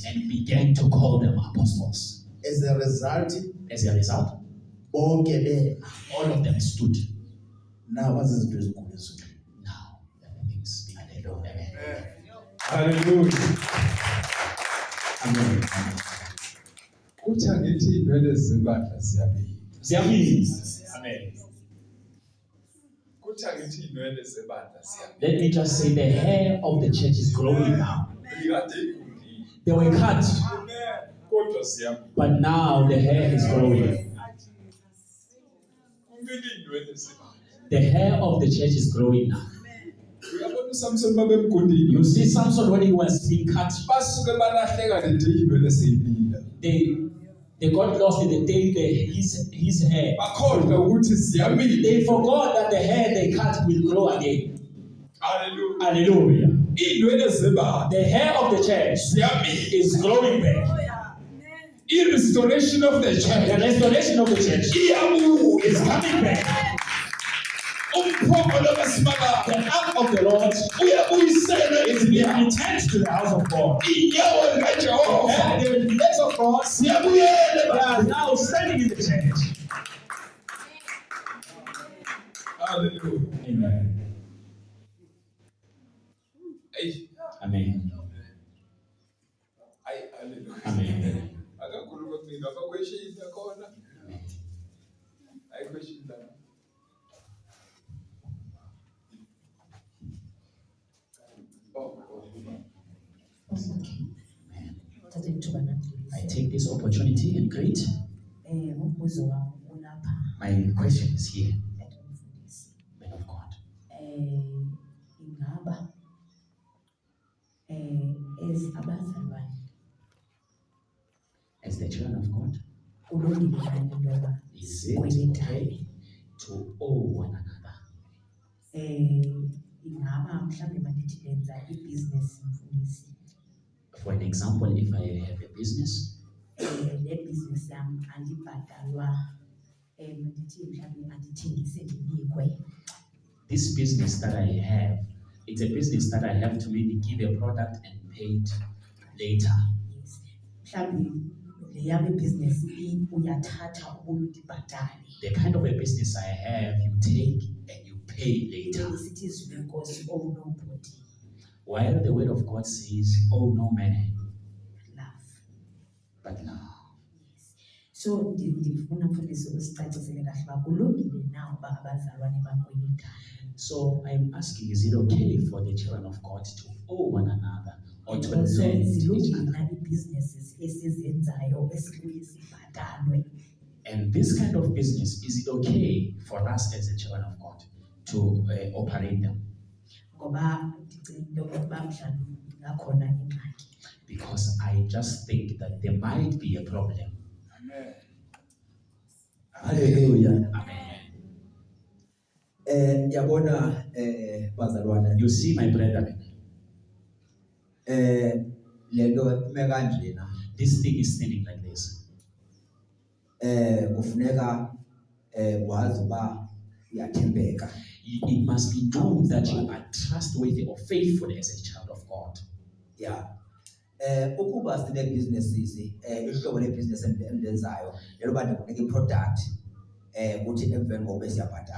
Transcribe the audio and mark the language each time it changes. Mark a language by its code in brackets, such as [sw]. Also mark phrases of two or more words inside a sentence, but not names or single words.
[en] and began to call them apostles. As a result, As a result, [zu] bonke bema. [en] all of them stood. [zu] Nawa zizinto ezinkulu ezulu. [en] Now, everything's being Hallelujah. Amen. Hallelujah. Amen. [zu] Kuthi angithi inwele zebandla ziyabila. [en] Amen. [zu] Kuthi angithi inwele zebandla ziyabila. [en] Let me just say the hair of the church is growing now. [zu] Ikade igundile. [en] They were cut, [zu] Kodwa ziyabila. [en] but now the hair is growing. [zu] Kumele inwele zebandla. [en] The hair of the church is growing now. [zu] Uyabona uSamson babemgundile. [en] You see Samson when he was being cut, [zu] Basuke balahleka le day inwele seyibila. [en] they got lost in the day his hair. [zu] Bakhohlwa ukuthi ziyabila. [en] They forgot that the hair they cut will grow again. Hallelujah. Hallelujah. [xh] Iindwele zebandla [en] The hair of the church [zu] ziyamila. [en] is growing back. I-restoration of the The church restoration of the church is [zu] iyabuya. [en] coming back. [zu] Umphongolo kaSimakade [en] The ark of the Lord [zu] uyabuyisela [en] is being [zu] ezindlini. [en] returned to the house of God. [xh] Iinyawo zikaJehova [en] And the legs of God, [zu] ziyabuyela [en] they [zu] ebandleni. [en] are now standing in the church. Hallelujah. Amen. [zu] Ayi. [en] Amen. [zu] Ayi, hallelujah. [en] Amen. [zu] Akakhuluma kumina, akakweshini khona. Ayikweshini la. Thatha ithuba nami. [en] I take this opportunity and greet. [zu] Umbuzo wami ulapha [en] My question is here, [zu] umfundisi. [en] man of God. [xh] Ingaba abazalwane [en] As the children of God, [zu] kulungile yini intoba [en] is it [zu] sikwelethane? [en] okay to owe one another? [xh] Ingaba mhlawumbe mandithi lenza ibhizinesi mfundisi, [en] For an example, if I have a business [xh] le bhizinesi yam andibhatalwa, mandithi mhlawumbe andithengise ndinikwe. [en] this business that I have, it's a business that I have to maybe give a product and pay it later. Yes. [xh] Mhlawumbe le yam ibhizinesi uyathatha ubuye undibhatale. [en] The kind of a business I have, you take and you pay later. [xh] Sithi izwi lenkosi, [en] oh nobody, While the word of God says, oh no man, love. but now. [xh] So ndifuna mfundisi usicacisele kahle uba kulungile na uba abazalwane bakwelethane. [en] So I'm asking, is it okay for the children of God to owe one another or to Also lend each [xh] zilungile [en] other? [xh] na ii-businesses esizenzayo esibuye sibhatalwe. [en] And this kind of business, is it okay for us as the children of God to operate them? [xh] Ngoba ndicinga into yokuba mhlawumbi ingakhona ingxaki. [en] Because I just think that there might be a problem. Amen. Hallelujah. Amen. [xh] Yabona bazalwane [en] You see, my brethren, [xh] lento ime kanjena [en] this thing is standing like this. [xh] kufuneka wazi uba uyathembeka. [en] It must be known that you are trustworthy or faithful as a child of God. Yeah. [xh] Ukuba sine businesses ihlobo le business endenzayo leloba ndikunike product kuthi emveni kokuba siyabhatala.